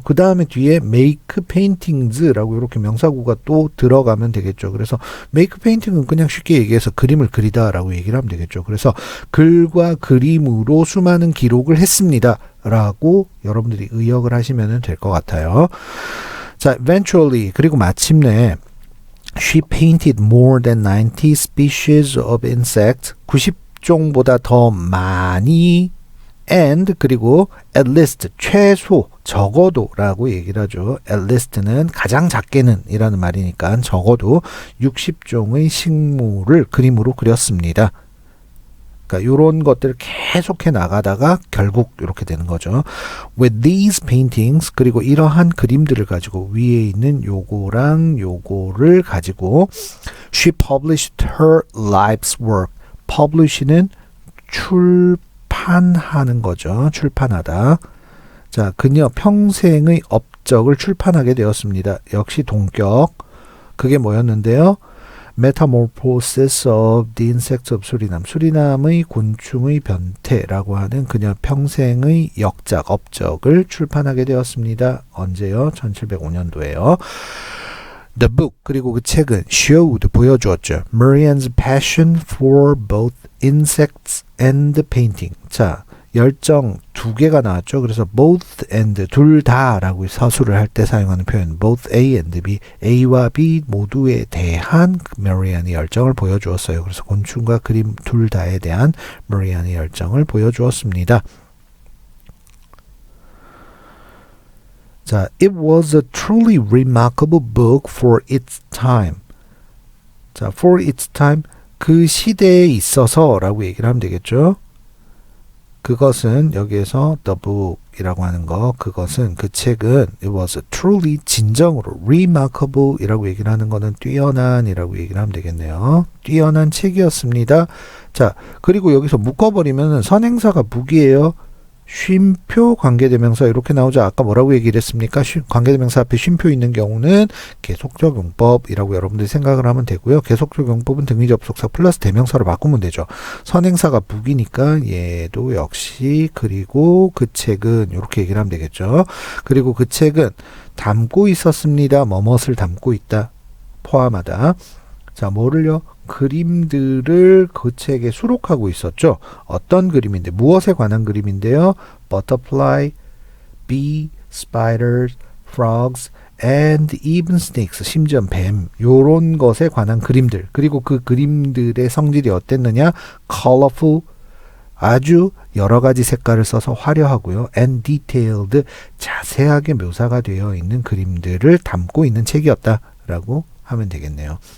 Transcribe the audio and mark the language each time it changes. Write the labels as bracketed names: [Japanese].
[Korean] 그 다음에 뒤에 make paintings라고 이렇게 명사구가 또 들어가면 되겠죠. 그래서 make painting은 그냥 쉽게 얘기해서 그림을 그리다라고 얘기를 하면 되겠죠. 그래서 글과 그림으로 수많은 기록을 했습니다. 라고 여러분들이 의역을 하시면 될 것 같아요. [English] 자, eventually, [Korean] 그리고 마침내 [English] She painted more than 90 species of insects. [Korean] 90종보다 더 많이 and 그리고 at least 최소 적어도 라고 얘기를 하죠. at least는 가장 작게는 이라는 말이니까 적어도 60종의 식물을 그림으로 그렸습니다. 그러니까 이런 것들을 계속해 나가다가 결국 이렇게 되는 거죠. [English] With these paintings, [Korean] 그리고 이러한 그림들을 가지고 위에 있는 요거랑 요거를 가지고 [English] she published her life's work. [Korean] publish는 출판하는 거죠. 출판하다. 자, 그녀 평생의 업적을 출판하게 되었습니다. 역시 동격. 그게 뭐였는데요? Metamorphosis of the Insects of Suriname. 수리남의 곤충의 변태라고 하는 그녀 평생의 역작, 업적을 출판하게 되었습니다. 언제요? 1705년도에요. The book, 그리고 그 책은 showed, 보여주었죠. [English] Marianne's passion for both insects and painting. [Korean] 자, 열정 두 개가 나왔죠. 그래서 both and, 둘 다라고 서술을 할 때 사용하는 표현 both A and B, A와 B 모두에 대한 메리안의 열정을 보여주었어요. 그래서 곤충과 그림 둘 다에 대한 메리안의 열정을 보여주었습니다. [English] 자, it was a truly remarkable book for its time. [Korean] 자, for its time, 그 시대에 있어서라고 얘기를 하면 되겠죠. 그것은 여기에서 the book이라고 하는 거, 그것은 그 책은 [English] it was truly [Korean] 진정으로 remarkable이라고 얘기를 하는 거는 뛰어난이라고 얘기를 하면 되겠네요. 뛰어난 책이었습니다. 자, 그리고 여기서 묶어버리면 선행사가 무기예요. 쉼표 관계대명사 이렇게 나오죠. 아까 뭐라고 얘기를 했습니까? 관계대명사 앞에 쉼표 있는 경우는 계속적 용법이라고 여러분들이 생각을 하면 되고요. 계속적 용법은 등위접속사 플러스 대명사로 바꾸면 되죠. 선행사가 무기니까 얘도 역시 그리고 그 책은 이렇게 얘기를 하면 되겠죠. 그리고 그 책은 담고 있었습니다. 뭐뭇을 담고 있다. 포함하다. 자, 뭐를요? 그림들을 그 책에 수록하고 있었죠. 어떤 그림인데, 무엇에 관한 그림인데요? [English] Butterfly, bee, spiders, frogs, and even snakes. [Korean] 심지어 뱀. 요런 것에 관한 그림들. 그리고 그 그림들의 성질이 어땠느냐? Colorful, 아주 여러 가지 색깔을 써서 화려하고요. [English] And detailed, [Korean] 자세하게 묘사가 되어 있는 그림들을 담고 있는 책이었다라고 하면 되겠네요.